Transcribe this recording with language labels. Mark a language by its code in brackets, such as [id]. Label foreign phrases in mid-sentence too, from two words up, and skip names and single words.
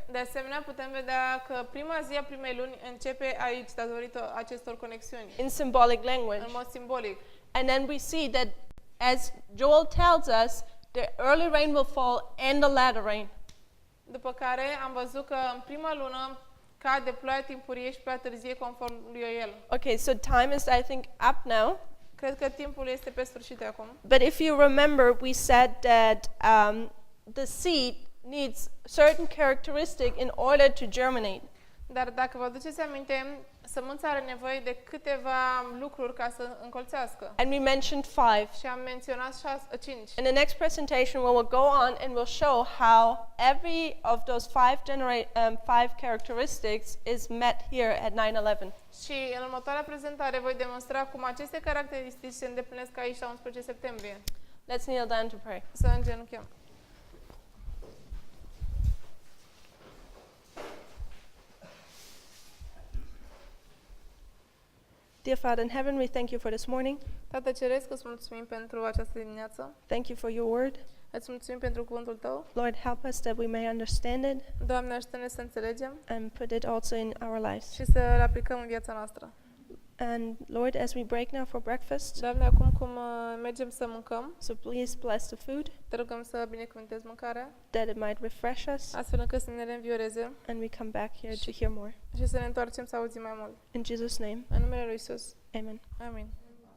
[ro] De asemenea, putem vedea că prima zi a primei luni începe aici datorită acestor conexiuni, [en] In symbolic language. [ro] în mod simbolic. [en] And then we see that as Joel tells us, the early rain will fall and the latter rain. [ro] După care am văzut că în prima lună cade ploaia timpurie și ploaia târzie conform lui Ioel. [en] Okay, so time is, I think, up now. [ro] Cred că timpul este pe sfârșit acum. [en] But if you remember, we said that the seed needs certain characteristic in order to germinate. [ro] Dar dacă vă aduceți aminte, sămânța are nevoie de câteva lucruri ca să încolțească. [en] And we mentioned 5. [ro] Și am menționat 5. [en] In the next presentation, we will go on and we'll show how every of those five characteristics is met here at 9/11. [ro] Și în următoarea prezentare voi demonstra cum aceste caracteristici se îndeplinesc aici la 11 septembrie. [en] Let's kneel down to pray. [ro] Să îngenunchim. [en] Dear Father in heaven, we thank you for this morning. [ro] Tată Ceresc, îți mulțumim pentru această dimineață. [en] Thank you for your word. [ro] Îți mulțumim pentru cuvântul Tău. [en] Lord, help us that we may understand it [ro] Doamne, ajută-ne să înțelegem [en] and put it also in our lives. [ro] și să le aplicăm în viața noastră. [en] And Lord, as we break now for breakfast, [ro] Doamne, acum cum mergem să mâncăm, [en] so please bless the food, [ro] te rugăm să binecuvântezi mâncarea, [en] that it might refresh us, [ro] astfel încât să ne reînvioreze [en] and we come back here to hear more. [ro] și să ne întoarcem să auzim mai mult. [en] In Jesus' name, [ro] În numele Lui Iisus. [en] amen. [ro] Amin.